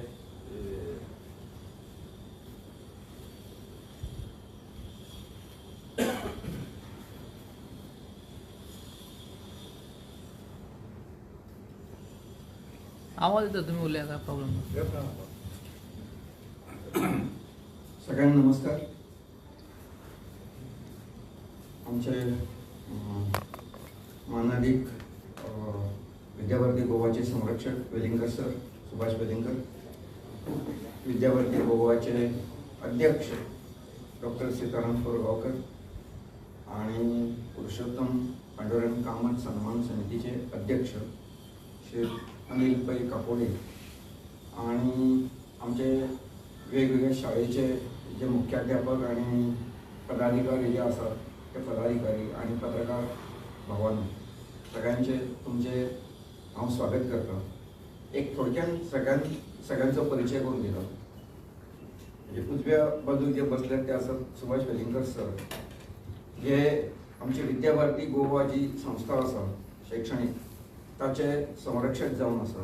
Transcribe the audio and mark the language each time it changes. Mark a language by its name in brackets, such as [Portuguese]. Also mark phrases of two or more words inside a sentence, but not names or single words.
[Marathi] आवाज येतो, तुम्ही बोलले का प्रॉब्लेम? सगळ्यांना नमस्कार. आमचे मानाधिक विद्याभारती गोवाचे संरक्षक वेलिंगकर सर, सुभाष वेलिंगकर, विद्याभारती गोवाचे अध्यक्ष डॉक्टर सीताराम कोरगावकर आणि पुरुषोत्तम पांडुरंग कामत सन्मान समितीचे अध्यक्ष श्री अनिल पै कापोडे आणि आमचे वेगवेगळ्या शाळेचे जे मुख्याध्यापक आणि पदाधिकारी जे असतात ते पदाधिकारी आणि पत्रकार भावांनो, सगळ्यांचे तुमचे हांव स्वागत करता. [Konkani] एक थोडक्यान सगळ्यांचो परिचय करून दिलो. म्हणजे उजव्या बाजूक जे बसले ते आसात सुभाष वेलिंगकर सर, जे आमची विद्याभारती गोवा जी संस्था आसा शैक्षणिक ताचे संरक्षक जावन आसात.